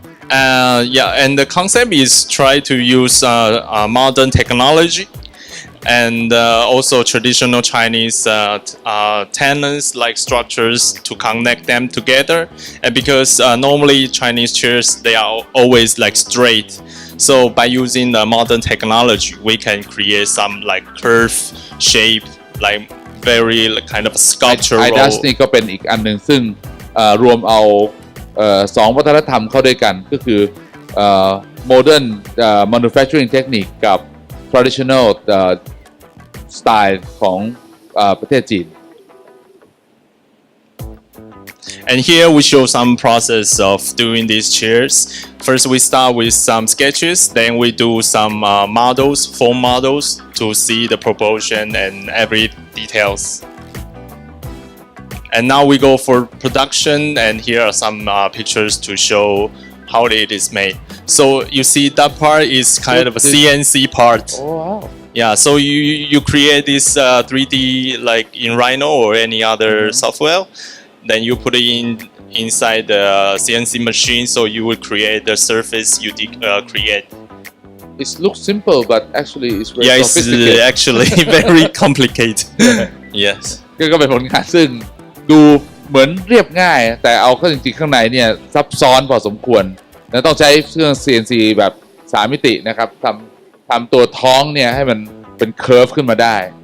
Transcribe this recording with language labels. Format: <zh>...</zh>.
<en>And the concept is try to use modern technology and also traditional Chinese tenants like structures to connect them together. And because normally Chinese chairs, they are always like straight. So by using the modern technology, we can create some like curve shape, like very like, kind of sculptural.</en> <th>IDAS นี่ก็เป็นอีกอันหนึ่งซึ่งรวมเอาสองวัฒนธรรมเข้าด้วยกันก็คือ</th> <en>modern manufacturing technique</en> <th>กับ</th> <en>traditional style</en> <th>ของประเทศจีน</th> <en>And here we show some process of doing these chairs. First we start with some sketches, then we do some models, foam models to see the proportion and every details. And now we go for production, and here are some pictures to show how it is made. So you see that part is kind of a CNC part. Oh wow. Yeah, so you create this 3D like in Rhino or any other software. Then you put it inside the CNC machine, so you will create the surface you create. It looks simple, but actually it's very Yeah, it's sophisticated. actually very complicated. Yes.</en> <th>ก็เป็นผลงานซึ่งดูเหมือนเรียบง่าย แต่เอาเข้าจริงๆข้างในเนี่ยซับซ้อนพอสมควรและต้องใช้เครื่อง CNC แบบ3มิตินะครับทำตัวท้องเนี่ยให้มันเป็นเคอร์ฟขึ้นมาได้</th>